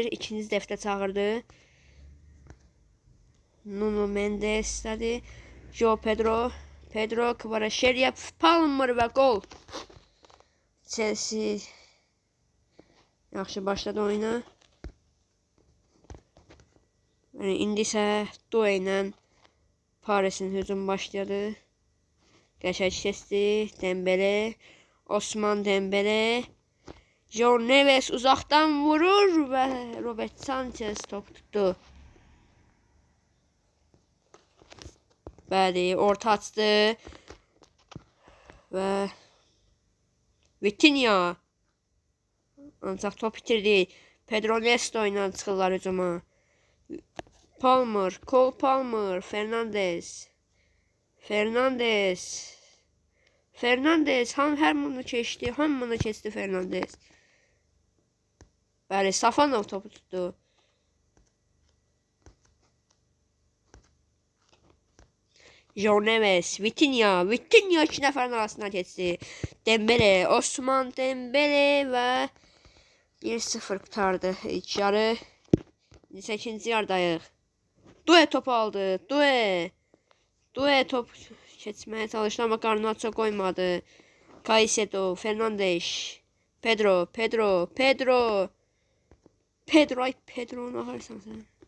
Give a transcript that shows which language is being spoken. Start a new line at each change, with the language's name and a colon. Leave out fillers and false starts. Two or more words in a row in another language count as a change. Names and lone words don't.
Azerbaijani: İkinci dəfə çağırdı. Nuno Mendes dedi. João Pedro Kvaratskhelia, Palmer ve gol. Chelsea yaxşı başladı oyuna. Yani indi isə Due ilə Paris'in hücum başladı. Qəşəng keçdi.
Turkish: Dembele, Osman Dembele, João Neves uzaktan vurur ve Robert Sanchez top tuttu.
Azerbaijani: Bəli, orta açdı. Ve Vitinha. Ancaq top bitirdi. Pedro Neto ilə çıxırlar hücuma. Cole Palmer, Fernandes, hamını keçdi, Fernandes. Bəli, Safanov topu tutdu. João Neves, Vitinha iki nəfərin arasına keçdi.
Turkish: Dembele, Osman Dembele ve 1-0 kurtardı ilk yarı.
Azerbaijani: 8. yardayıq. Due topu aldı. Due top keçməyə çalışdı ama Garnacho koymadı.
Turkish: Caicedo, Fernandes, Pedro, ne yaparsan sen?